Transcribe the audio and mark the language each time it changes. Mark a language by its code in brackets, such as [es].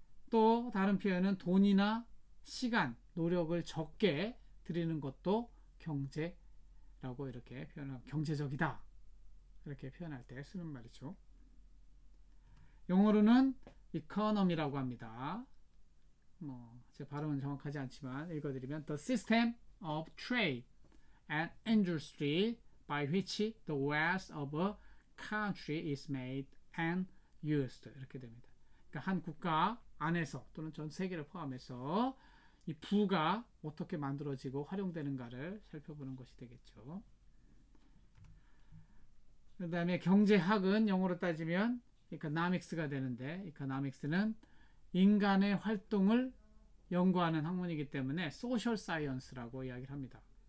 [ko] 또 다른 표현은 돈이나 시간, 노력을 적게 들이는 것도 경제라고 이렇게 표현하고, 경제적이다 이렇게 표현할 때 쓰는 말이죠. 영어로는 economy라고 합니다. 제 발음은 정확하지 않지만 읽어드리면 [en] The system of trade and industry by which the wealth of a country is made and used, [ko] 이렇게 됩니다. 그러니까 한 국가 안에서 또는 전 세계를 포함해서 이 부가 어떻게 만들어지고 활용되는가를 살펴보는 것이 되겠죠. 그 다음에 경제학은 영어로 따지면 economics가 되는데, economics는 인간의 활동을 연구하는 학문이기 때문에 social science라고 이야기를 합니다.